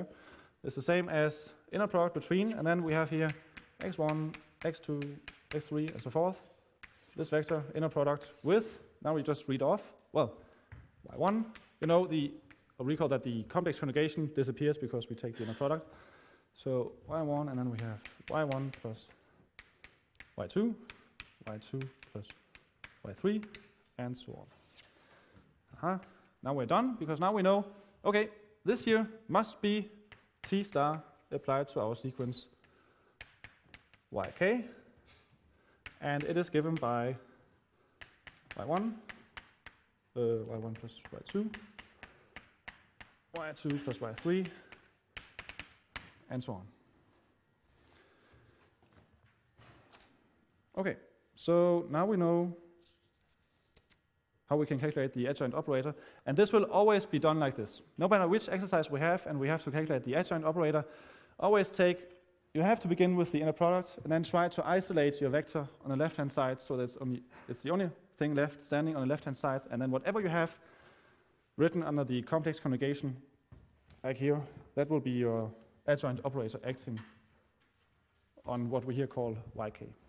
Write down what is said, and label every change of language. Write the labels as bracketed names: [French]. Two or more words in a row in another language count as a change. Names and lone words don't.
[English] It's the same as inner product between, and then we have here x1, x2, x3, and so forth. This vector inner product with, now we just read off, well, y1, you know, recall that the complex conjugation disappears because we take the inner product. So y1, and then we have y1 plus y2, y2 plus y3, and so on. Now we're done, because now we know, okay, this here must be t star applied to our sequence yk, and it is given by y1, y1 plus y2, y2 plus y3, and so on. Okay, so now we know how we can calculate the adjoint operator, and this will always be done like this. No matter which exercise we have, and we have to calculate the adjoint operator, always you have to begin with the inner product, and then try to isolate your vector on the left-hand side, so that it's the only thing left standing on the left-hand side, and then whatever you have written under the complex conjugation, like here, that will be your adjoint operator acting on what we here call yk.